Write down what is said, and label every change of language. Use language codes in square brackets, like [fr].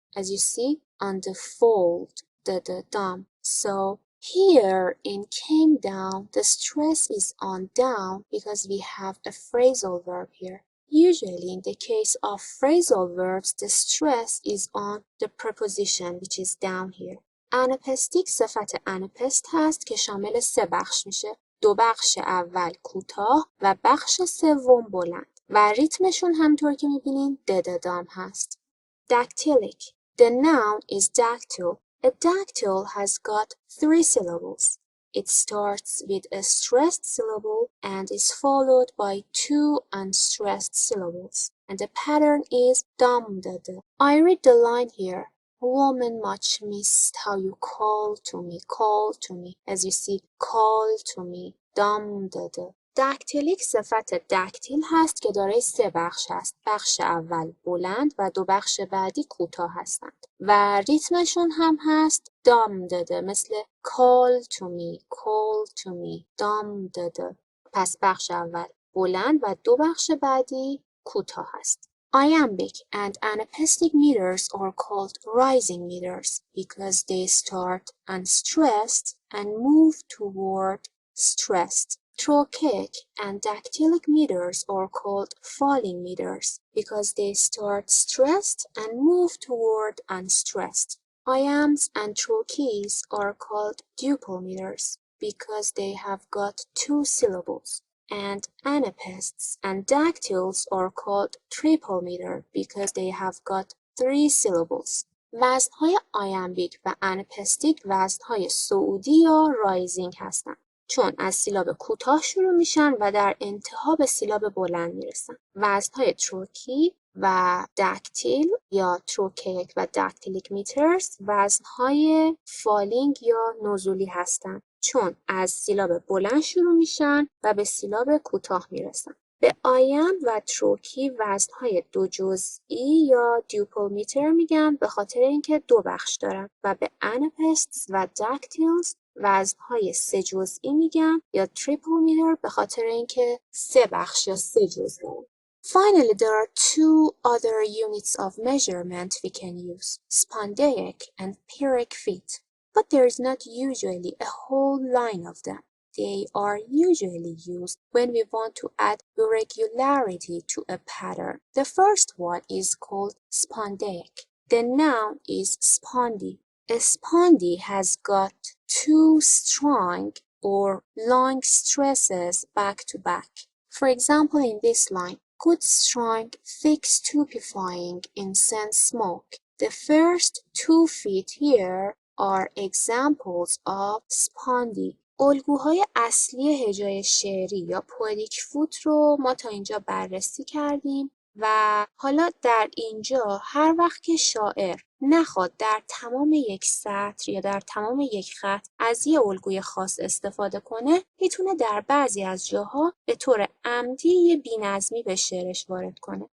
[en] As you see, on the fold, da-da-dum. So here in came down, the stress is on down because we have a phrasal verb here. Usually, in the case of phrasal verbs, the stress is on the preposition, which is down here. [fa] انپستیک صفت انپست هست که شامل 3 بخش میشه. 2 بخش اول کوتاه و بخش سوم بلند و ریتمشون همطور که میبینین دددام هست. [en] Dactylic. The noun is dactyl. A dactyl has got 3 syllables. It starts with a stressed syllable and is followed by 2 unstressed syllables. And the pattern is dum-da-da. I read the line here. Woman much missed how you call to me. As you see, call to me. Dum-da-da. [fa] دکتیلیک صفت دکتیل هست که دارای 3 بخش است. بخش اول بلند و 2 بخش بعدی کوتاه هستند. و ریتمشون هم هست دام داده، مثل [en] call to me [fa] دام داده. پس بخش اول بلند و 2 بخش بعدی کوتاه هست. [en] Iambic and anapestic meters are called rising meters because they start unstressed and move toward stressed. Trochaic and dactylic meters are called falling meters because they start stressed and move toward unstressed. Iambs and trochees are called duple meters because they have got 2 syllables. And anapests and dactyls are called triple meter because they have got 3 syllables. [fa] وزن‌های آیامبیک و انپستیک وزن‌های صعودی یا رایزینگ هستند. چون از سیلاب کوتاه شروع میشن و در انتها به سیلاب بلند میرسن. وزن‌های تروکی و دکتیل یا تروکیک و دکتیلیک میترز وزن‌های فالینگ یا نزولی هستند. چون از سیلاب بلند شروع میشن و به سیلاب کوتاه میرسن. به آیم و تروکی وزن‌های 2 جزئی یا دیوپل میتر میگن به خاطر اینکه 2 بخش دارن و به انپستس و دکتیلز وزن‌های 3 جزئی میگن یا تریپل میتر به خاطر اینکه 3 بخش یا 3 جزء دارن. [en] Finally, there are 2 other units of measurement we can use, spondaic and pyrrhic feet, but there is not usually a whole line of them. They are usually used when we want to add irregularity to a pattern. The first one is called spondaic. The noun is spondy. A spondy has got 2 strong or long stresses back to back. For example, in this line, good strong thick stupefying incense smoke. The first 2 feet here are examples of spondy. [fa] الگوهای اصلی هجای شعری یا پوئتیک فوت رو ما تا اینجا بررسی کردیم و حالا در اینجا هر وقت که شاعر نخواد در تمام یک سطر یا در تمام یک خط از یه الگوی خاص استفاده کنه میتونه در بعضی از جاها به طور عمدی یه بی‌نظمی به شعرش وارد کنه.